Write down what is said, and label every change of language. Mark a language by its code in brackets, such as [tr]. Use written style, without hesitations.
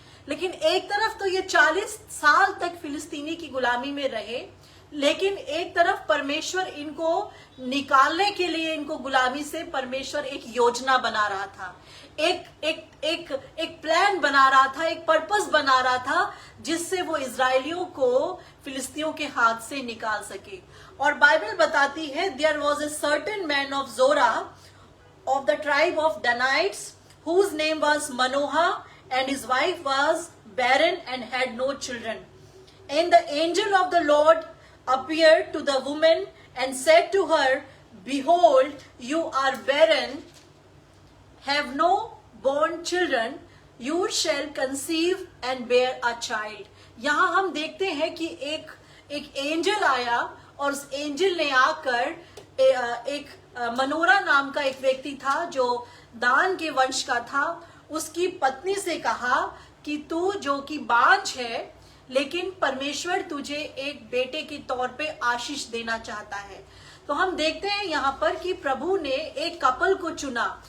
[hi] लेकिन एक तरफ तो ये 40 साल तक फिलिस्तीनी की गुलामी में रहे, लेकिन एक तरफ परमेश्वर इनको निकालने के लिए, इनको गुलामी से परमेश्वर एक योजना बना रहा था, एक प्लान बना रहा था, एक पर्पस बना रहा था, जिससे वो इजरायलियों को फिलिस्तीनियों के हाथ से निकाल सके। [en] और बाइबल बताती है, there was a certain man of Zorah of the tribe of Danites whose name was Manoah, and his wife was barren and had no children. And the angel of the Lord appeared to the woman and said to her, behold, you are barren, have no born children, you shall conceive and bear a child. [hi] यहाँ हम देखते हैं कि एक angel आया, और उस angel ने आकर एक मनोरा नाम का एक व्यक्ति था जो दान के वंश का था, उसकी पत्नी से कहा कि तू जो कि बांझ है, लेकिन परमेश्वर तुझे एक बेटे के तौर पे आशीष देना चाहता है। तो हम देखते हैं यहाँ पर कि प्रभु ने एक कपल को चुना,